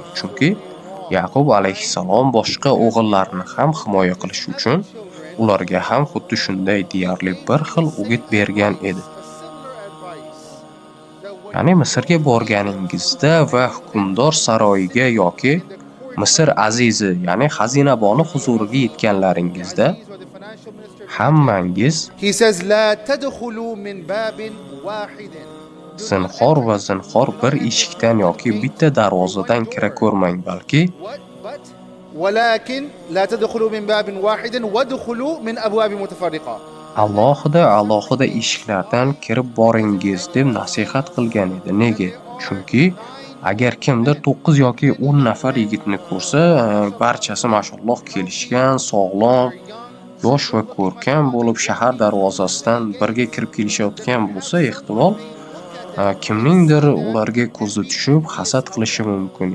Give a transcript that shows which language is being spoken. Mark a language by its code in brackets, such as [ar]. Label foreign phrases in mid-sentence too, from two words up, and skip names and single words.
[uz] Chunki Yaqub alayhissalom boshqa o'g'illarini ham himoya qilish uchun ularga ham xuddi shunday deyarli bir xil o'git bergan edi. Ya'ni Misrga borganingizda va hukmdor saroyiga yoki Misr azizi, ya'ni xazinaboni huzuriga yetganlaringizda hammangiz [en] He says [ar] لا تدخلوا من باب واحد. [uz] zinhor va zinhor bir eshikdan yoki bitta darvozadan kira ko'rmang, balki [ar] ولكن لا تدخلوا من باب واحد وادخلوا من أبواب متفرقة. [uz] alohida eshiklardan kirib boringiz deb nasihat qilgan edi. Nega? Chunki agar kimdir 9 yoki 10 nafar yigitni ko'rsa, barchasi mashalloh kelishgan, sog'lom, yosh va ko'rkam bo'lib shahar darvozasidan birga kirib kelishayotgan bo'lsa, ehtimol kimningdir ularga ko'zi tushib hasad qilishi mumkin.